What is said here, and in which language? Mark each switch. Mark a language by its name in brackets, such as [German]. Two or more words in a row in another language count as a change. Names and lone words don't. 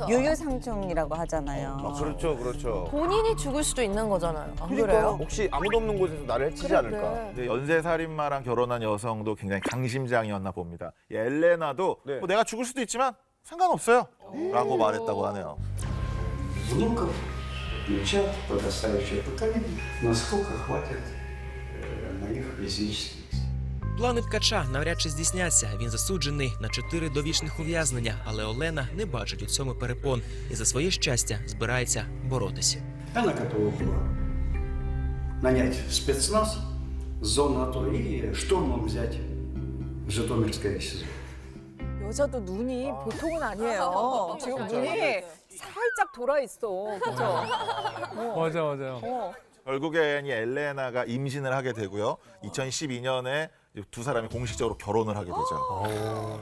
[Korean] 유유상충이라고 하잖아요. 그렇죠, 그렇죠. 본인이 죽을 수도 있는 거잖아요. 안 그러니까 그래요? 혹시 아무도 없는 곳에서 나를 해치지 않을까? 근데 연쇄살인마랑 결혼한 여성도 굉장히 강심장이었나 봅니다. 이 엘레나도 네. 뭐 내가 죽을 수도 있지만 상관없어요. 라고 말했다고 하네요. [Russian] внуков внучат подрастающее поколение, насколько хватит на них физических сил. [Ukrainian] Плани ткача навряд чи здійсняться. Він засуджений на 4 довічних ув'язнення, але Олена не бачить у цьому перепон і за своє щастя збирається боротися. [Russian] Она готова была нанять спецназ с зоны АТО и штурмом взять Житомирское СИЗО. [Korean] 여자도 눈이 보통은 아니에요. 지금 눈이 살짝 돌아 있어. 그렇죠? 맞아요. 결국엔 이 엘레나가 임신을 하게 되고요. 2012년에 두 사람이 공식적으로 결혼을 하게 되죠.